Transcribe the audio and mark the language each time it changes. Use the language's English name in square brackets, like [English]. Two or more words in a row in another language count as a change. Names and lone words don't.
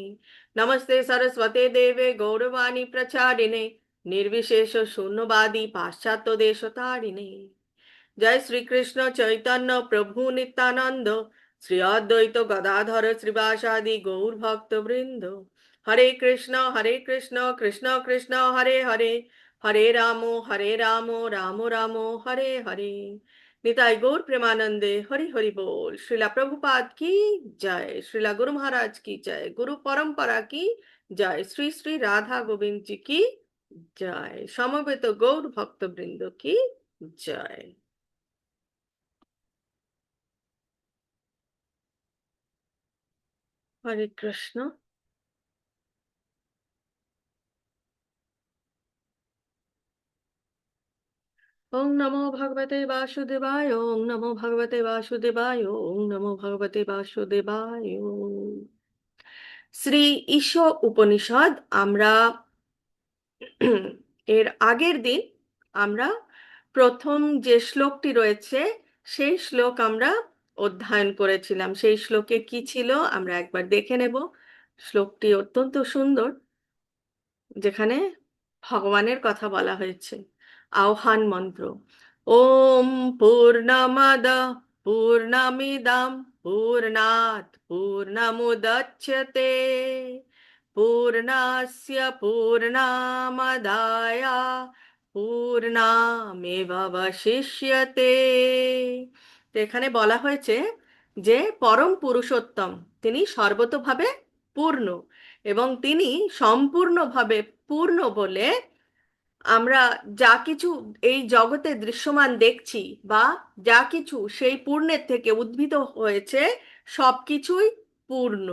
[Sanskrit] नमस्ते सरस्वते देवे गौरवाणी प्रचारिणे निर्विशेष शून्यवादी पाश्चात्य देशतारिणे। जय श्री कृष्ण चैतन्य प्रभु नित्यानंद श्री अद्वैत गदाधर श्रीवासादि गौर भक्त वृंद। हरे कृष्ण कृष्ण कृष्ण हरे हरे हरे रामो रामो रामो हरे हरे। [Bangla] নিতাই গৌর প্রেমানন্দে হরি হরি বোল। [Hindi] श्रीला प्रभुपाद की जय। श्रीला गुरु महाराज की जय। गुरु परंपरा की जय। श्री श्री राधा गोविंद जी की जय। समवेत गौर भक्त वृंद की जय। हरे कृष्ण। [Sanskrit] ओम नमो भगवते वासुदेवाय। ओम नमो भगवते वासुदेवाय। ओम नमो भगवते वासुदेवाय। [Bangla] শ্রী ঈশ উপনিষদ আমরা এর আগের দিন আমরা প্রথম যে শ্লোকটি রয়েছে সেই শ্লোক আমরা অধ্যয়ন করেছিলাম। সেই শ্লোকে কি ছিল আমরা একবার দেখে নেব। শ্লোকটি অত্যন্ত সুন্দর, যেখানে ভগবানের কথা বলা হয়েছে। আহ্বান মন্ত্র [Sanskrit] ওম পূর্ণমদ পূর্ণমিদম পূর্ণাৎ পূর্ণমুদচ্যতে পূর্ণস্য পূর্ণমাদায় পূর্ণমেবাবশিষ্যতে। [Bangla] তো এখানে বলা হয়েছে যে পরম পুরুষোত্তম তিনি সর্বতোভাবে পূর্ণ এবং তিনি সম্পূর্ণভাবে পূর্ণ বলে আমরা যা কিছু এই জগতে দৃশ্যমান দেখছি বা যা কিছু সেই পূর্ণের থেকে উদ্ভূত হয়েছে সবকিছুই পূর্ণ।